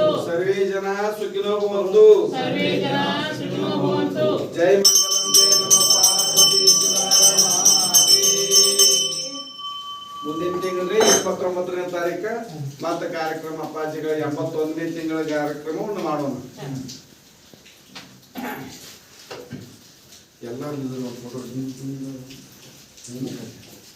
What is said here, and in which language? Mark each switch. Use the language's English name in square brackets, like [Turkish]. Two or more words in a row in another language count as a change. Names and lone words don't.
[Sanskrit] सर्वे जना सुखिनो भवन्तु सर्वे जना सुखिनो भवन्तु जय मंगलम जय नमः पार्वती शिवाय [Kannada] ಮುಂದಿನ ತಿಂಗಳು 29ನೇ ತಾರೀಕು ಮತ್ತೆ ಕಾರ್ಯಕ್ರಮ ಅಪ್ಪಾಜಿಗಳ 81ನೇ ತಿಂಗಳ ಕಾರ್ಯಕ್ರಮವನ್ನು ಮಾಡೋಣ ಎಲ್ಲರೂ ಫೋಟೋ